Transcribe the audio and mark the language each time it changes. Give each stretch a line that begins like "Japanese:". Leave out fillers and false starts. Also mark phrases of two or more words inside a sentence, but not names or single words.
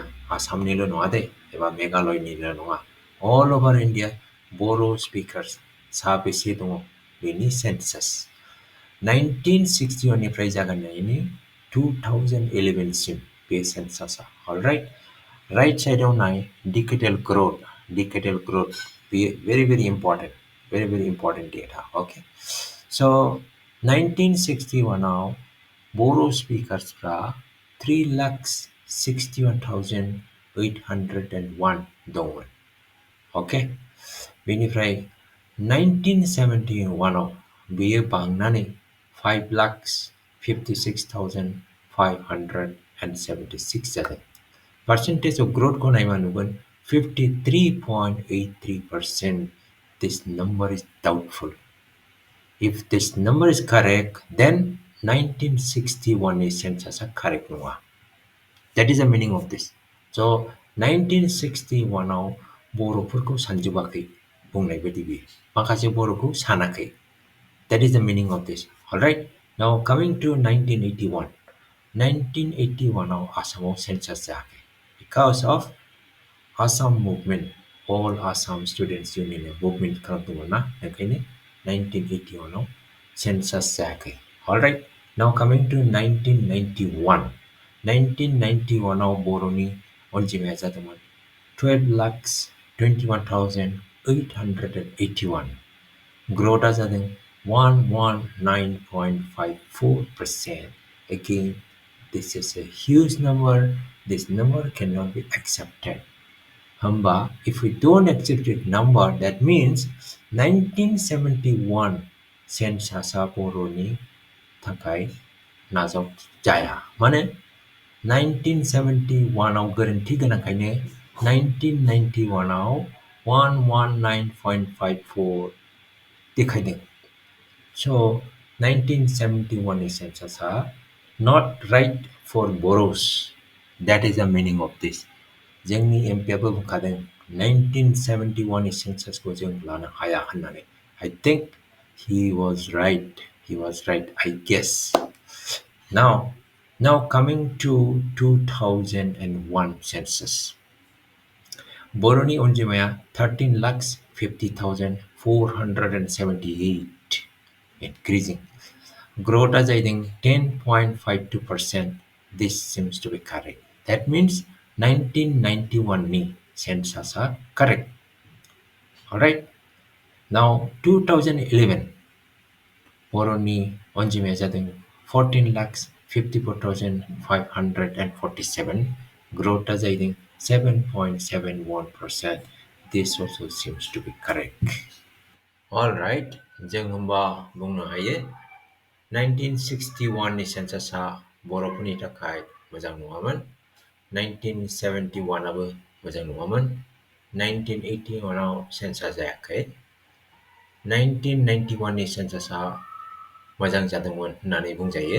Bodo: आसामनिल' नङा दे, एबा मेघालयनिल' नङा,
English: all over
Bodo: इन्डिया बर' स्पिकार्स साबेसे दङ बेनि सेन्सास. 1961 निफ्राय जागायनायनि 2011 सिम बे सेन्सासा. अलराइट,
English: right side
Bodo: नाय
English: decadal growth. decadal growth
Bodo: बेयो
English: very important
Bodo: डेटा. ओके, स' 1961 आव बर' स्पिकार्सफ्रा 3,61,801 दंमोन. ओके, बेनिफ्राय 1971 आव बेयो बांनानै 5,56,576 जादों.
English: Percentage of growth
Bodo: को नायबा नुगोन 53.83%.
English: This number is doubtful. If this number is correct, then 1961 is census correct नङा. That is the meaning of this.
Bodo: So 1961 आव बर'फोरखौ सानजोबाखै बुंनाय बायदि बियो. माखासे बर'खौ सानाखै.
English: That is the meaning of this. Alright, now coming to 1981.
Bodo: 1981 आव आसामाव सेन्सास जायाखै
English: because of Assam movement. All Assam Students Union movement खालामदोंमोन ना, ओंखायनो 1981 आव सेन्सास जायाखै. Alright, now coming to 1991.
Bodo: 1991 आव बर'नि अनजिमाया जादोंमोन 12,21,881. ग्रोथआ जादों 119.54%.
English: Again, this is a huge number. This number cannot be accepted. Hamba, if we don't accept this number, that means 1971
Bodo: सेन्सासा बर'नि थाखाय नाजाव जाया. माने 1971 आव गोरोन्थि गोनांखायनो 1991 आव 119.54 देखायदों.
English: So 1971
Bodo: नि सेन्सासा
English: not right for Boros. That is the meaning of this.
Bodo: जोंनि एमपिआबो बुंखादों 1971 नि सेन्सासखौ जों लानो हाया होननानै.
English: I think he was right, I guess. Now coming to 2001 census.
Bodo: बर'नि अनजिमाया 13,50,478.
English: Increasing.
Bodo: Growthआ जाहैदों 10.52%.
English: This seems to be correct. That means 1991
Bodo: नि सेन्सासा
English: correct. Alright. Now
Bodo: 2011 बर'नि अनजिमाया जादों 14,54,547. ग्रोथआ जाहैदों 7.71%.
English: This also seems to be correct. Alright,
Bodo: जों होमबा बुंनो हायो 1961 नि सेन्सासा बर'फोरनि थाखाय मोजां नङामोन. 1971 आबो मोजां नङामोन. 1981 आव सेन्सास जायाखै. 1991 नि सेन्सासा मोजां जादोंमोन होननानै बुंजायो.